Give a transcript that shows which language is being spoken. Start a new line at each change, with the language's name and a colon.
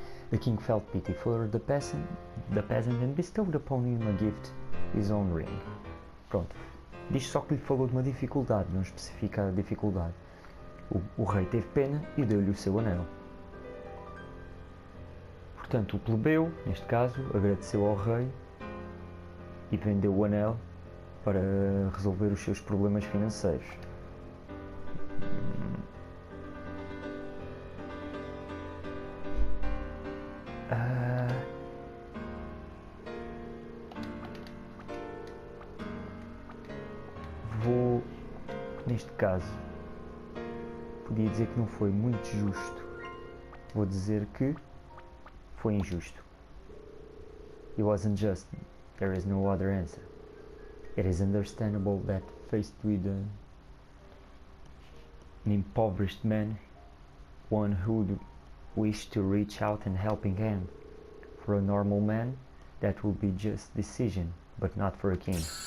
English: The king felt pity for the peasant and bestowed upon him a gift, his own ring.
Portuguese: Pronto, Diz só que lhe falou de uma dificuldade, não especifica a dificuldade. O rei teve pena e deu-lhe o seu anel. Portanto, o plebeu, neste caso, agradeceu ao rei e vendeu o anel para resolver os seus problemas financeiros. Neste caso, podia dizer que não foi muito justo. Vou dizer que foi injusto.
English: It wasn't just. There is no other answer. It is understandable that faced with an impoverished man, one who would wish to reach out and helping hand. For a normal man, that would be just decision, but not for a king.